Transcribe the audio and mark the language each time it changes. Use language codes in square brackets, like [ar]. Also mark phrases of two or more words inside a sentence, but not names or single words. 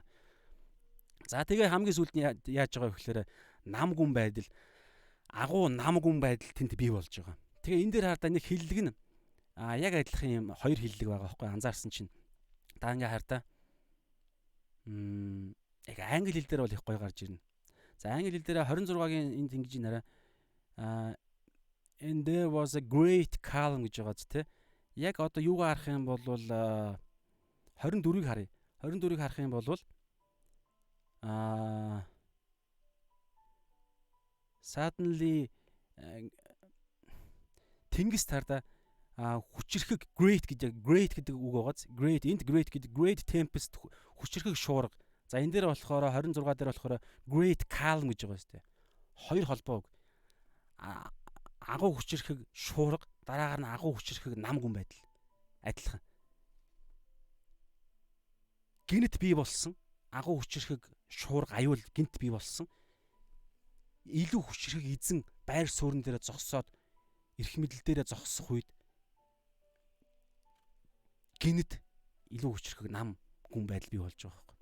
[mn] За тэгээ хамгийн сүүлд нь яаж байгаа вэ гэхээр нам гүн байдал, агуу нам гүн байдал тэнд бий болж байгаа. Тэгээ энэ дээр хардаа нэг хиллэг нь яг адилхан юм хоёр хиллэг байгаа байхгүй анзаарсан чинь. Та ингээ хардаа яг англи хэл дээр бол их гоё гарч ирнэ. За англи хэл дээр 26-гийн энд ингэж нэрэ [en] and there was a great calm [mn] гэж байгаа ч тийм. Яг одоо юугаар харах юм бол 24-ийг харъя. 24-ийг харах юм бол suddenly тэнгис тардаа хүчрхэг great гэдэг үг байгааз great гэдэг [en] great tempest [mn] хүчрхэг шуурга. За энэ дээр болохоор 26 дээр болохоор [en] great calm [mn] гэж байгаа шүү дээ. Хоёр холбоо үг. Агуу хүчрхэг шуурга, дараагаар нь агуу хүчрхэг нам гүн байдал. Адилхан. Гинт бий болсон агуу хүчрхэг шуурга аюул гинт бий болсон. Илүү хүчрхэг эзэн байр суурин дээр зогсоод эрх мэдэл дээрээ зогсох үед гинт илүү хүчрхэг нам гүн байдал бий болж байгаа байхгүй.